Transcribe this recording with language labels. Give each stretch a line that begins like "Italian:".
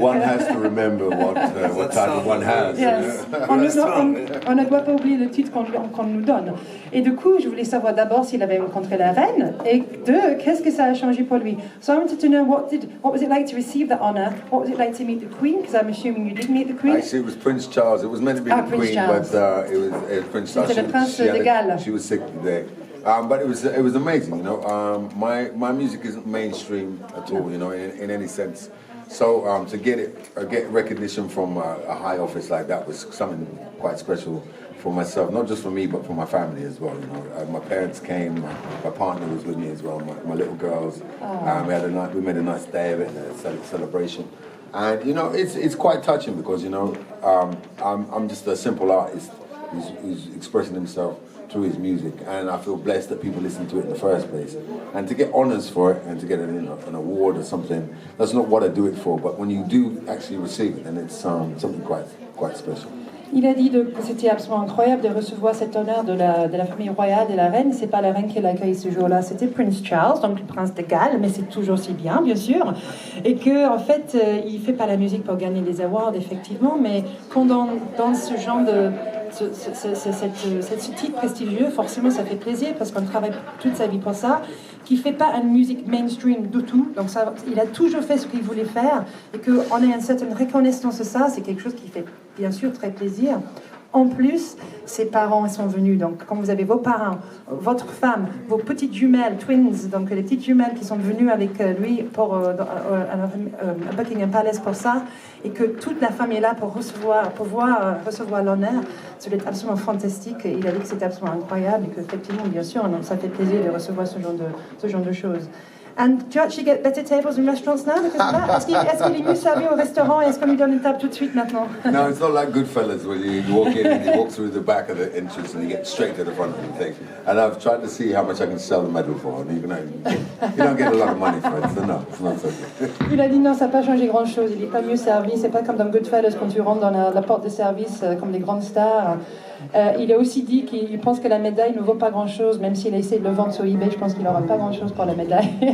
English: One has to remember what title one has. Yes.
French: On ne doit pas oublier le titre qu'on nous donne. Et du coup, je voulais savoir d'abord s'il avait rencontré la reine, et deux, qu'est-ce que ça a changé pour lui.
English: So I wanted to know what was it like to receive that honor? What was it like to meet the Queen? Because I'm assuming you did meet the Queen. Actually, it was Prince Charles. It was meant to be the Queen, Charles. but it was Prince Charles.
French: C'était le prince de Galles.
English: She was sick today. But it was amazing, My music isn't mainstream at all, in any sense. So to get recognition from a high office like that was something quite special for myself, not just for me, but for my family as well. My parents came, my partner was with me as well, my little girls. We made a nice day of it, a celebration. And it's quite touching because I'm just a simple artist who's expressing himself through his music, and I feel blessed that people listen to it in the first place. And to get honours for it and to get an award or something, that's not what I do it for. But when you do actually receive it, then it's something quite special.
French: Il a dit que c'était absolument incroyable de recevoir cet honneur de la famille royale et la reine. C'est pas la reine qui l'accueille ce jour-là, c'était Prince Charles, donc le prince de Galles, mais c'est toujours si bien, bien sûr. Et que en fait, il fait pas la musique pour gagner des awards, effectivement, mais quand dans ce genre de ce titre prestigieux, forcément ça fait plaisir parce qu'on travaille toute sa vie pour ça, qui fait pas une musique mainstream du tout, donc ça, il a toujours fait ce qu'il voulait faire, et qu'on ait une certaine reconnaissance de ça, c'est quelque chose qui fait bien sûr très plaisir. En plus, ses parents sont venus, donc quand vous avez vos parents, votre femme, vos petites jumelles, twins, donc les petites jumelles qui sont venues avec lui pour à Buckingham Palace pour ça, et que toute la famille est là pour recevoir l'honneur, ça doit être absolument fantastique. Il a dit que c'était absolument incroyable et qu'effectivement, bien sûr, ça fait plaisir de recevoir ce genre de choses.
English: And do you actually get better tables in restaurants now because of that?
French: Est-ce qu'il est mieux servi au restaurant et est-ce qu'on lui donne une table tout de suite maintenant?
English: No, it's not like Goodfellas where you walk in and you walk through the back of the entrance and you get straight to the front of the thing. And I've tried to see how much I can sell the medal for, and you don't get a lot of money for it, so no, it's not so good.
French: Il a dit non, ça n'a pas changé grand-chose, il n'est pas mieux servi, c'est pas comme dans Goodfellas quand tu rentres dans la porte de service comme les grandes stars. Il a aussi dit qu'il pense que la médaille ne vaut pas grand-chose, même s'il a essayé de le vendre sur eBay, je pense qu'il n'aura pas grand-chose pour la médaille.